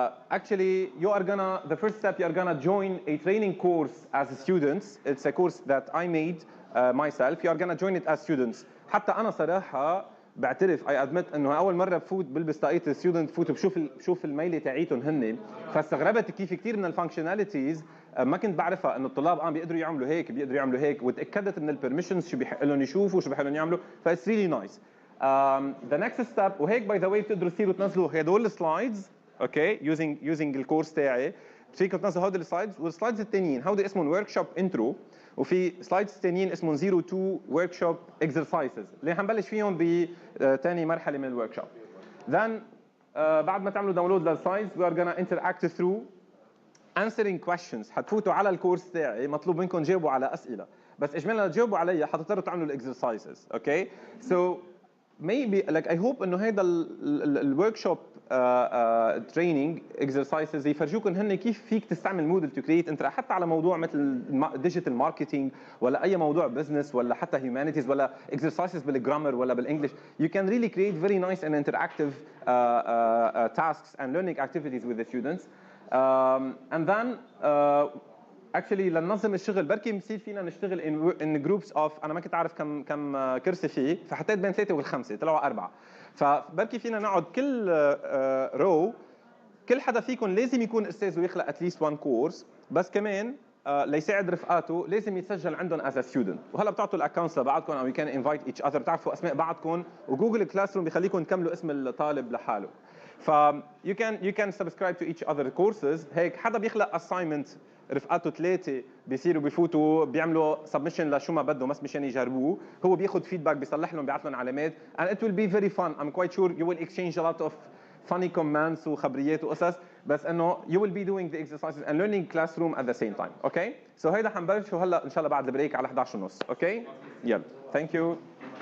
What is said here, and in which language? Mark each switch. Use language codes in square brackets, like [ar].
[en] Actually, the first step, you're gonna join a training course as students. It's a course that I made myself. You're gonna join it as students. [ar] حتى أنا صراحة بعترف [en] I admit [ar] إنه أول مرة بفوت بلبس طاقية الستودنت بفوت بشوف الميلة تاعيتهم هن، فاستغربت كيف كثير من الفانكشناليتيز ما كنت بعرفها انه الطلاب بيقدروا يعملوا هيك وتاكدت ان البرميشنز شو بيحق لهم يشوفوا شو بيحق لهم يعملوا، [en] Fights really nice. The next step, [ar] وهيك [en] by the way [ar] بتقدروا تصيروا تنزلوا هدول السلايدز، اوكي، يوزنج الكورس تاعي، فيكم تنزلوا هدول السلايدز، والسلايدز الثانيين هودي اسمهم ورك شوب انترو، وفي سلايدز ثانيين اسمهم 02 ورك شوب اكسرسايزز اللي حنبلش فيهم بثاني مرحله من الورك شوب. ذن بعد ما تعملوا داونلود للسلايدز [en] we are gonna interact through answering questions. [ar] حتفوتوا على الكورس تاعي مطلوب منكم تجاوبوا على اسئله، بس اجمالا تجاوبوا عليها حتضطروا تعملوا الاكسرسايزز، اوكي؟ سو [en] maybe like I hope [ar] انه هيدا الورك شوب تريننج اكسرسايزز يفرجوكم هن كيف فيك تستعمل مودل [en] to create [ar] انت حتى على موضوع مثل ديجيتال ماركتينج ولا اي موضوع بزنس ولا حتى هيومانيتيز ولا اكسرسايزز بالجرامر ولا بالانجلش. [en] You can really create very nice and interactive tasks and learning activities with the students. [ar] And then actually لننظم الشغل بركي بصير فينا نشتغل [en] in groups of [ar] انا ما كنت عارف كم كرسي فيه فحطيت بين 3 و5 طلعوا 4 فبركي فينا نقعد كل رو كل حدا فيكم لازم يكون استاذ ويخلق [en] at least one course [ar] بس كمان ليساعد رفقاته لازم يتسجل عندهم [en] as a student [ar] وهلا بتعطوا الاكونتس لبعضكم او [en] you can invite each other [ar] بتعرفوا اسماء بعضكم وجوجل كلاس روم بيخليكم تكملوا اسم الطالب لحاله. [en] ف you can subscribe to each other courses. [ar] هيك حدا بيخلق assignment رفقاته 3 بيصيروا بيفوتوا بيعملوا سبمشن لشو ما بدهم بس مشان يجربوه هو بياخذ فيدباك بيصلح لهم بيعطي لهم علامات [en] and it will be very fun. I'm quite sure you will exchange a lot of funny comments [ar] وخبريات وقصص بس انه [en] you will be doing the exercises and learning classroom at the same time. Okay so [ar] هيدا حنبلشوا هلا ان شاء الله بعد البريك على [en] 11:30. Okay يلا thank you.